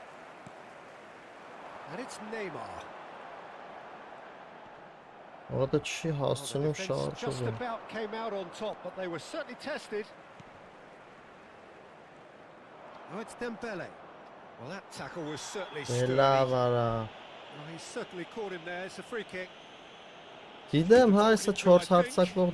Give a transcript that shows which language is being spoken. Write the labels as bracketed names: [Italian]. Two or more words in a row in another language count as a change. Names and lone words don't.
[English] And it's Neymar. [Armenian] Orada չի [English] Well, the [Armenian] հասցնում [English] defence just [Armenian] շարժում։ [English] about came out on top, but they were certainly tested. Oh, it's Dembele. Well, that tackle was certainly sturdy. [Armenian] Լավ արա։ [English] Oh, he's certainly caught him there. It's a free kick. [Armenian] Գիտեմ, հա, այսա 4 հարցակվող